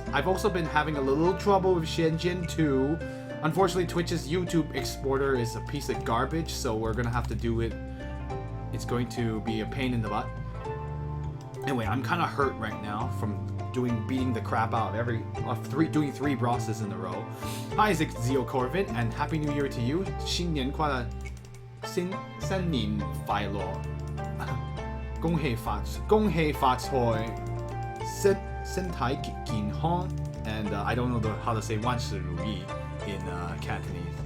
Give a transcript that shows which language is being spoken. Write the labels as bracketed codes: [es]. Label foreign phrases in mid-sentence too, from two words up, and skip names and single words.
[en] I've also been having a little trouble with Shenzhen 2. Unfortunately, Twitch's YouTube exporter is a piece of garbage, so we're gonna have to do it. It's going to be a pain in the butt. Anyway, I'm kind of hurt right now from beating the crap out of doing 3 bosses in a row. Hi, Zio Corvin, and Happy New Year to you. [zh] 新年快乐，新年快乐，恭喜發財，身體健康, [en] and I don't know how to say [zh] 萬事如意 [en] in Cantonese.